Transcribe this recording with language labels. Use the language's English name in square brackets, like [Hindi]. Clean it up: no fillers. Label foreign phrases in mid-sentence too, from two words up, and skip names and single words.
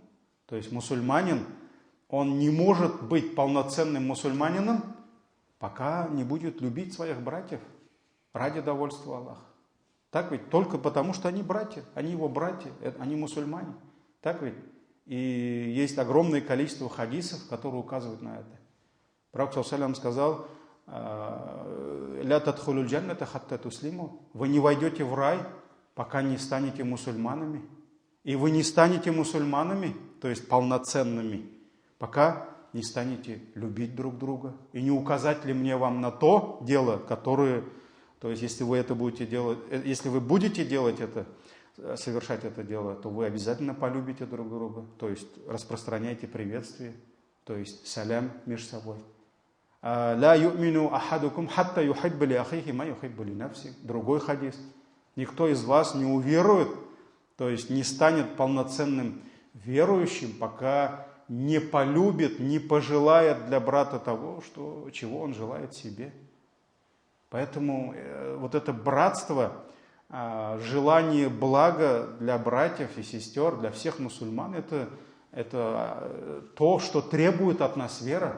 [Russian] То есть мусульманин, он не может быть полноценным мусульманином, пока не будет любить своих братьев ради довольства Аллаха. Так ведь? Только потому, что они братья, они его братья, они мусульмане. Так ведь? И есть огромное количество хадисов, которые указывают на это. Пророк ﷺ сказал: [Arabic] «لا تدخلوا الجنة حتى تسلموا». [Russian] Вы не войдете в рай, пока не станете мусульманами. И вы не станете мусульманами, то есть полноценными, пока не станете любить друг друга. И не указать ли мне вам на то дело, которое, то есть если вы это будете делать, если вы будете делать это, совершать это дело, то вы обязательно полюбите друг друга, то есть распространяйте приветствие, то есть салям между собой. [Arabic] «لا يؤمن أحدكم حتى يحب لأخيه ما يحب لنفسه». [Russian] Другой хадис. Никто из вас не уверует, то есть не станет полноценным верующим, пока не полюбит, не пожелает для брата того, чего он желает себе. Поэтому вот это братство, желание блага для братьев и сестер, для всех мусульман, это то, что требует от нас вера.